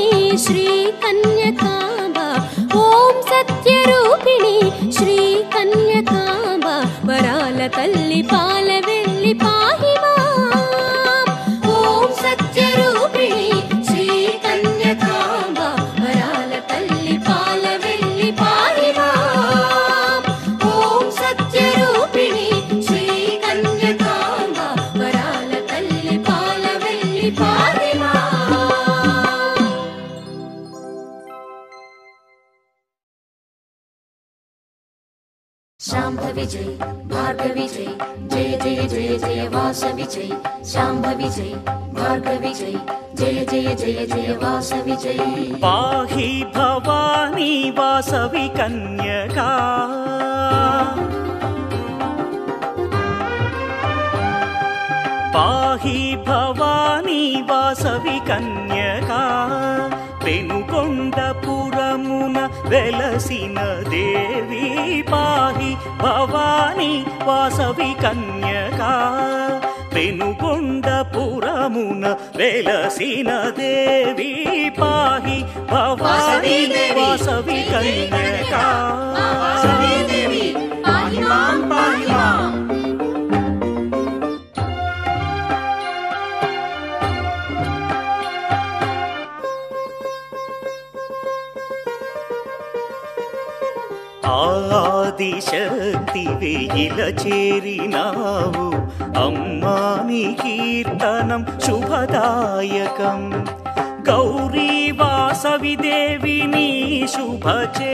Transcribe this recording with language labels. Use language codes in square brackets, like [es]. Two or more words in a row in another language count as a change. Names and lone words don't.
[te] శ్రీ కన్యకాంబ ఓం సత్య రూపిణి శ్రీ కన్యకాంబ వరాల తల్లి పాల వెల్లి [sa] पाहि मां [te] ఓం సత్య రూపిణి శ్రీ కన్యకాంబ వరాల తల్లి పాల వెల్లి [sa] पाहि मां [te] ఓం సత్య రూపిణి శ్రీ కన్యకాంబ వరాల తల్లి పాల వెల్లి [sa] पाहि मां शाम्भवि जय भार्गवि जय जय जय जय जय वासवि जय शाम्भवि जय भार्गवि जय जय जय जय जय वासवि जय पाहि भवानी वासवि कन्यका पाहि भवानी वासवि कन्यका [te] పెనుకొండపురమున వెలసిన దేవి [sa] पाहि भवानी वासवि कन्यका [te] పెనుకొండపురమున వెలసిన దేవి [sa] पाहि भवानी वासवि कन्यका वासवी देवी पाहि मां पाहि मां [te] ఆదిశక్తి వేయిల చేరినావు అమ్మా నీ కీర్తనం శుభదాయకం గౌరీ వాసవి దేవి నీ శుభ